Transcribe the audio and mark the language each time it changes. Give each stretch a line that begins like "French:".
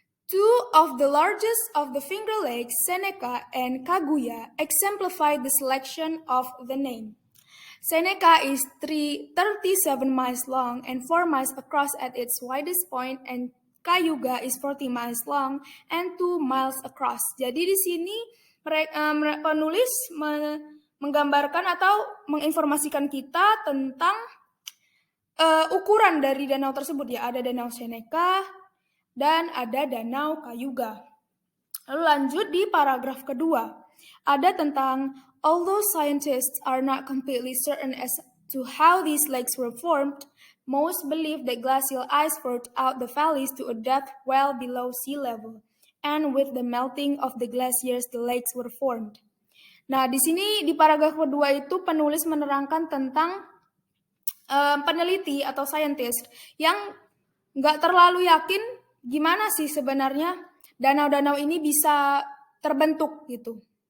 English: Two of the largest of the Finger Lakes, Seneca and Kaguya, exemplify the selection of the name. Seneca is 37 miles long and 4 miles across at its widest point, and Cayuga is 40 miles long and 2 miles across.
Indonesian: Jadi di sini penulis menggambarkan atau menginformasikan kita tentang ukuran dari danau tersebut ya. Ada danau Seneca dan ada danau Cayuga. Lalu lanjut di paragraf kedua. Ada tentang
English: although scientists are not completely certain as to how these lakes were formed, most believe that glacial ice poured out the valleys to a depth well below sea level, and with the melting of the glaciers, the lakes were formed.
Indonesian: Nah, di sini di paragraf kedua itu penulis menerangkan tentang peneliti atau scientist yang nggak terlalu yakin gimana sih sebenarnya danau-danau ini bisa terbentuk gitu.